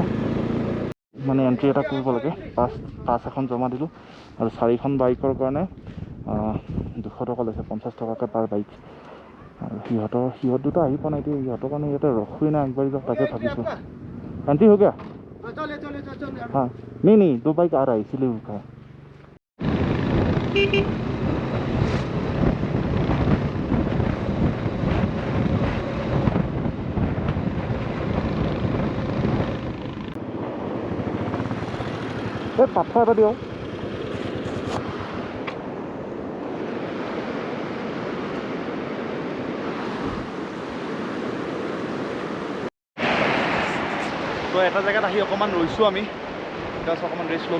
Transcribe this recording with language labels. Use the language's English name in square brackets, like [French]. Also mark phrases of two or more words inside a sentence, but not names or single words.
[Assamese] মানে এণ্ট্ৰি এটা কৰিব লাগে, পাছ এখন জমা দিলোঁ আৰু 4খন বাইকৰ কাৰণে 200 টকা লৈছে, 50 টকাকৈ পাৰ বাইক। আৰু সিহঁত দুটা আহি পোৱা নাই, এতিয়া সিহঁতৰ কাৰণে ইয়াতে ৰখোৱেই নাই, আগবাঢ়ি যাওক তাকে ভাবিছোঁ। [Hindi] एंट्री हो गया? हाँ नहीं 2 बाइक आ रहा है इसीलिए रुका है। [Assamese] পাথৰ এটা দিয়ক। তো এটা জেগাত আহি অকণমান ৰৈছোঁ আমি, জাষ্ট অকণমান ৰেষ্ট ল'লোঁ।